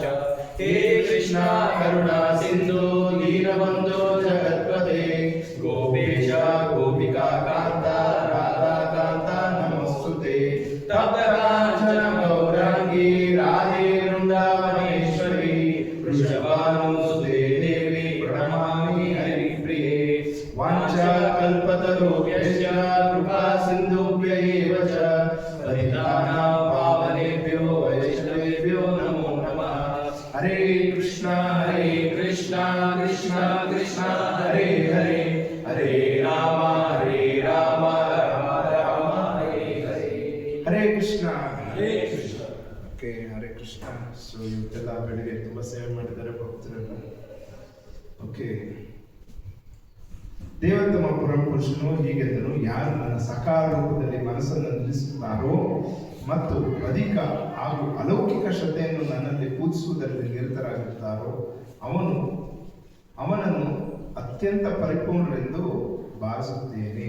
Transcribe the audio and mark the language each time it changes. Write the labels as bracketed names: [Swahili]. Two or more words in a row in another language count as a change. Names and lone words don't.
[Sanskrit] ಹೇ ಕೃಷ್ಣ ಕರುಣಾ ಸಿಂಧು ದೀನಬಂಧೋ ಜಗತ್ಪತೆ ಗೋಪೇಶ ಗೋಪಿಕಾ ಕಾಂತ ರಾಧಾ ಕಾಂತ ನಮಸ್ತುತೆ. ತಪ್ತಕಾಂಚನ ಗೌರಾಂಗಿ ರಾಧೆ ವೃಂದಾವನೇಶ್ವರಿ ವೃಷಭಾನುಸುತೆ ದೇವಿ ಪ್ರಣಮಾಮಿ ಹರಿಪ್ರಿಯೆ. ವಾಂಛಾ ಕಲ್ಪತರುಭ್ಯಶ್ಚ ಕೃಪಾ ಸಿಂಧುಭ್ಯ ಏವ ಚ ಪತಿತಾನಾಂ ಪಾವನೇಭ್ಯೋ ವೈಷ್ಣವೇಭ್ಯೋ ನಮೋ ನಮಃ. ಹರೇ ಕೃಷ್ಣ ಕೃಷ್ಣ ಕೃಷ್ಣ ಹರೇ ಹರೇ ಹರೇ ರಾಮ ರಾಮ ರಾಮ ಹರೇ ಹರೇ. ಹರೇ ಕೃಷ್ಣ ಓಕೆ, ಹರೇ ಕೃಷ್ಣ. [Kannada] ಸೊ ಇವತ್ತೆಲ್ಲ ಬೆಳಿಗ್ಗೆ ತುಂಬಾ ಸೇವೆ ಮಾಡಿದ್ದಾರೆ ಭಕ್ತರೆಲ್ಲ. ಓಕೆ, ದೇವೋತ್ತಮ ಪರಮ ಪುರುಷನು ಹೀಗೆಂದನು, ಯಾರು ನನ್ನ ಸಾಕಾರ ರೂಪದಲ್ಲಿ ಮನಸ್ಸನ್ನು ನಿಲ್ಲಿಸುತ್ತಾರೋ ಮತ್ತು ಅಧಿಕ ಹಾಗೂ ಅಲೌಕಿಕ ಶ್ರದ್ಧೆಯನ್ನು ನನ್ನಲ್ಲಿ ಪೂಜಿಸುವುದರಲ್ಲಿ ನಿರತರಾಗಿರುತ್ತಾರೋ ಅವನನ್ನು ಅತ್ಯಂತ ಪರಿಪೂರ್ಣರೆಂದು ಭಾವಿಸುತ್ತೇನೆ.